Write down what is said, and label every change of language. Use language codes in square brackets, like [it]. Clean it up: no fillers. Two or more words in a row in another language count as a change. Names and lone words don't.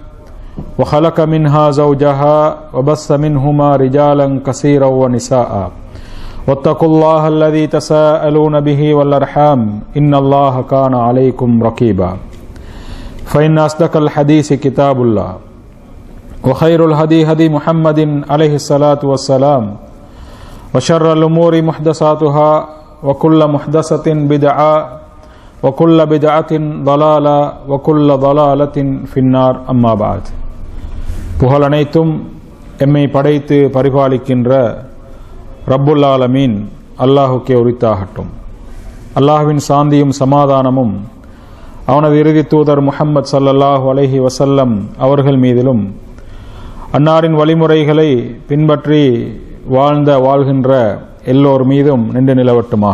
[ar] وخلق منها زوجها وبث منهما رجالا كثيرا ونساء واتقوا الله الذي تساءلون به والأرحام إن الله كان عليكم رقيبا فإن أصدق الحديث كتاب الله وخير الهدي هدي محمد عليه الصلاة والسلام وشر الأمور محدثاتها وكل محدثة بدعة وكل بدعة ضلالة وكل ضلالة في النار أما بعد [ta] புகழ் அனைத்தும் எம்மை படைத்து பரிபாலிக்கின்ற ரப்புல் ஆலமீன் அல்லாஹுக்கே உரித்தாகட்டும். அல்லாஹ்வின் சாந்தியும் சமாதானமும் அவனது இறுதி தூதர் முஹம்மது [ar] صلى الله عليه وسلم [ta] அவர்கள் மீதிலும் அன்னாரின் வழிமுறைகளை பின்பற்றி வாழ்கின்ற எல்லோர் மீதும் நின்று நிலவட்டுமாக.